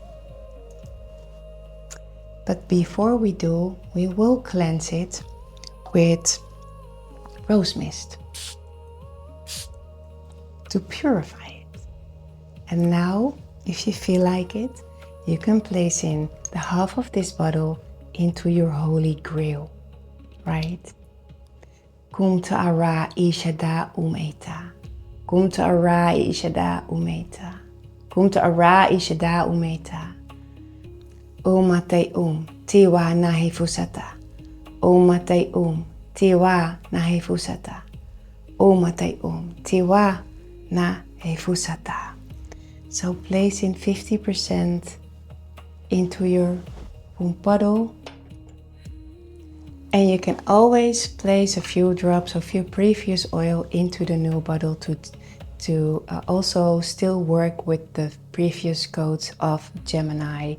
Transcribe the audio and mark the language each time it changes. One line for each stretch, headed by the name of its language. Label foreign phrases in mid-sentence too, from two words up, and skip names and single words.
English: But before we do, we will cleanse it with rose mist to purify it. And now, if you feel like it, you can place in the half of this bottle into your holy grail, right? Kum ta'ara ishada umeta. Kum ta'ara ishada umeta. Kum ta'ara ishada umeta. Omate tiwa nahi fusata. Omate tiwa nahi fusata. Omate tiwa nahi fusata. So place in 50% into your womb bottle, and you can always place a few drops of your previous oil into the new bottle to also still work with the previous codes of Gemini.